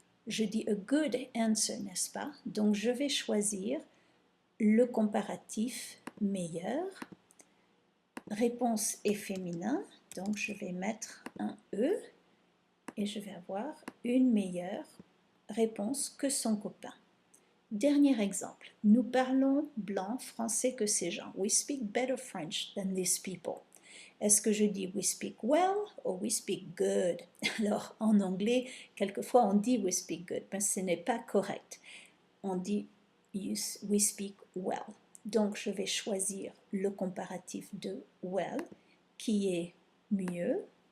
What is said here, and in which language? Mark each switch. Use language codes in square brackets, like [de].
[fr] Je dis [en] a good answer, [fr] n'est-ce pas? Donc, je vais choisir le comparatif meilleur. Réponse est féminin, donc je vais mettre un E. et je vais avoir une meilleure réponse que son copain. Dernier exemple, nous parlons blanc français que ces gens. [en] We speak better French than these people. [fr] Est-ce que je dis [en] we speak well [fr] ou [en] we speak good? [fr] Alors en anglais, quelquefois on dit [en] we speak good, [fr] mais ce n'est pas correct. On dit [en] we speak well. [fr] Donc je vais choisir le comparatif de well qui est mieux.